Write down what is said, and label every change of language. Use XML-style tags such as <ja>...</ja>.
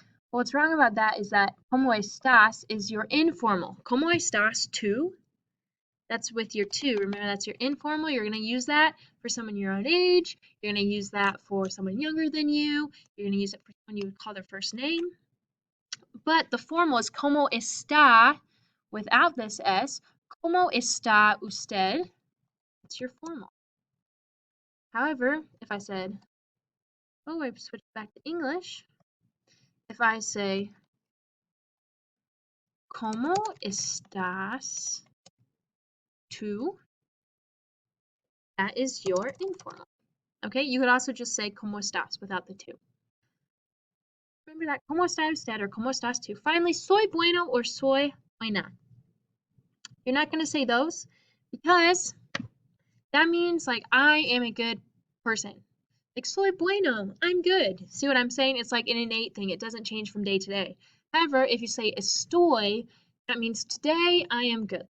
<en>Well, what's wrong about that is that</en> <es>¿Cómo estás</es> <en>is your informal.</en> <es>¿Cómo estás tú?</es> <en>That's with your two. Remember, that's your informal. You're going to use that for someone your own age. You're going to use that for someone younger than you. You're going to use it for someone you would call their first name. But the formal is</en> <es>¿Cómo está?</es> <en>Without this S.</en> <es>¿Cómo está usted?</es> <en>It's your formal. However, if I said, I switched back to English. If I say,</en> <es>¿Cómo estás tú?</es> <en>That is your informal. Okay, you could also just say</en> <es>¿Cómo estás?</es> <en>Without the two. Remember that</en> <es>¿Cómo está usted? Or ¿Cómo estás tú?</es> <en>Finally,</en> <es>soy bueno or soy buena.</es> <en>You're not going to say those because that means like I am a good person. Like</en> <es>soy bueno,</es> <en>I'm good. See what I'm saying? It's like an innate thing. It doesn't change from day to day. However, if you say estoy, that means today I am good.</en>